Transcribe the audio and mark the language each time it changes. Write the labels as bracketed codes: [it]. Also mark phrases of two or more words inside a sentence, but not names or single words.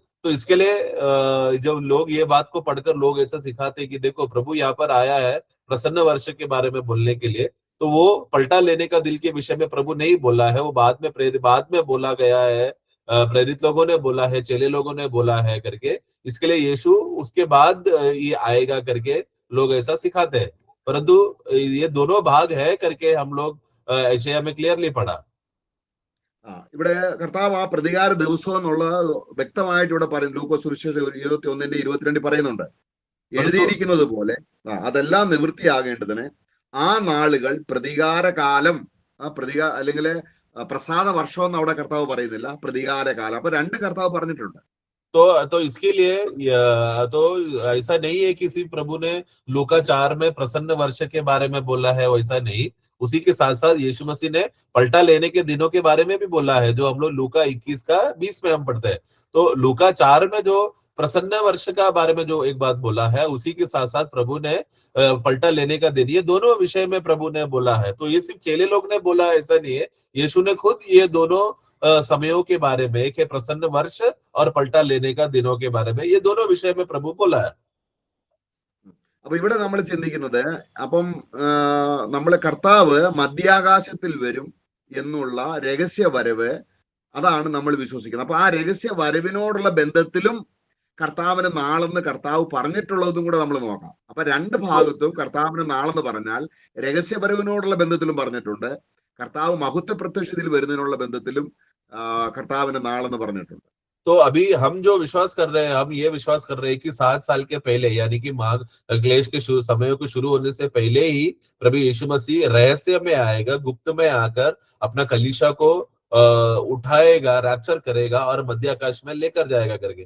[hi] तो इसके लिए जब लोग ये बात को पढ़कर लोग ऐसा सिखाते कि देखो प्रभु यहाँ पर आया है प्रसन्न वर्ष के बारे में बोलने के लिए, तो वो पलटा लेने का दिल के विषय में प्रभु नहीं बोला है. वो बाद में बोला गया है, प्रेरित लोगों ने बोला है, चेले लोगों ने बोला है करके. इसके लिए यीशु उसके बाद ये आएगा करके लोग ऐसा सिखाते हैं. परंतु ये दोनों भाग है करके हम लोग यशायाह में क्लियरली पढ़ा. [ml] ഇവിടെ കർത്താവ് ആ പ്രതികാര ദിവസം എന്നുള്ള വ്യക്തമായിട്ട് ഇവിടെ പറയും. ലൂക്കോസ് സുവിശേഷം 21-22 പറയുന്നുണ്ട്, എഴുതിയിരിക്കുന്നത് പോലെ അതെല്ലാം നിവൃത്തിയാകേണ്ടതിന് ആ നാളുകൾ പ്രതികാര കാലം, അല്ലെങ്കിൽ പ്രസാദ വർഷം എന്ന് അവിടെ കർത്താവ് പറയുന്നില്ല, പ്രതികാര കാലം. അപ്പൊ 2 കർത്താവ് പറഞ്ഞിട്ടുണ്ട്. [hi] तो इसके लिए तो ऐसा नहीं है कि सिर्फ प्रभु ने लूका 4 में प्रसन्न वर्ष के बारे में बोला है, वैसा नहीं. उसी के साथ साथ यीशु मसीह ने पलटा लेने के दिनों के बारे में भी बोला है, जो हम लोग लूका 21 का 20 में हम पढ़ते हैं. तो लूका 4 में जो प्रसन्न वर्ष का बारे में जो एक बात बोला है, उसी के साथ साथ प्रभु ने पलटा लेने का दिन, ये दोनों विषय में प्रभु ने बोला है. तो ये सिर्फ चेले लोग ने बोला ऐसा नहीं है, यीशु ने खुद ये दोनों समयों के बारे में, एक है प्रसन्न वर्ष और पलटा लेने का दिनों के बारे में, ये दोनों विषय में प्रभु बोला है. [ml] അപ്പൊ ഇവിടെ നമ്മൾ ചിന്തിക്കുന്നത്, അപ്പം നമ്മള് കർത്താവ് മധ്യാകാശത്തിൽ വരും എന്നുള്ള രഹസ്യ വരവ്, അതാണ് നമ്മൾ വിശ്വസിക്കുന്നത്. അപ്പൊ ആ രഹസ്യ വരവിനോടുള്ള ബന്ധത്തിലും കർത്താവിന് നാളെന്ന് കർത്താവ് പറഞ്ഞിട്ടുള്ളതും കൂടെ നമ്മൾ നോക്കാം. അപ്പൊ 2 ഭാഗത്തും കർത്താവിന് നാളെന്ന് പറഞ്ഞാൽ രഹസ്യപരവിനോടുള്ള ബന്ധത്തിലും പറഞ്ഞിട്ടുണ്ട്, കർത്താവ് മഹത്വ പ്രത്യക്ഷത്തിൽ വരുന്നതിനുള്ള ബന്ധത്തിലും കർത്താവിന് നാളെന്ന് പറഞ്ഞിട്ടുണ്ട്. [hi] तो अभी हम जो विश्वास कर रहे हैं, हम ये विश्वास कर रहे हैं कि 7 साल के पहले, यानी कि क्लेश के समयों को शुरू होने से पहले ही प्रभु यीशु मसीह रहस्य में आएगा, गुप्त में आकर अपना कलीसिया को उठाएगा, रैप्चर करेगा और मध्य आकाश में लेकर जाएगा करके।